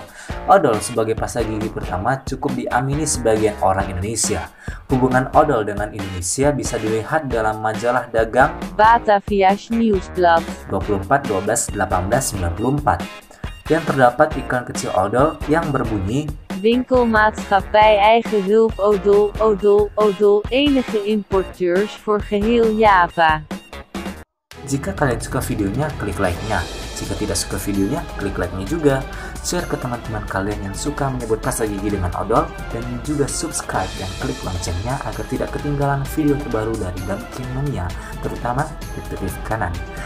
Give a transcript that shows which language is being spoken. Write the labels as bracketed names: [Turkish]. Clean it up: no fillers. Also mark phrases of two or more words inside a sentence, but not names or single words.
[Indonesian] Odol sebagai pasta gigi pertama cukup diamini sebagian orang Indonesia. Hubungan odol dengan Indonesia bisa dilihat dalam majalah dagang Batavia's Nieuwsblad 24/12/1894 yang terdapat iklan kecil odol yang berbunyi [Dutch] Winkelmaatschappij Eigen Hulp Odol Odol Odol enige importeurs voor geheel Java. [Indonesian] Jika kalian suka videonya, klik like-nya. Jika tidak suka videonya, klik like-nya juga. Share ke teman-teman kalian yang suka menyebut pasta gigi dengan odol, dan juga subscribe dan klik loncengnya agar tidak ketinggalan video terbaru dari Dunkin Mania, terutama Detektif Kanan.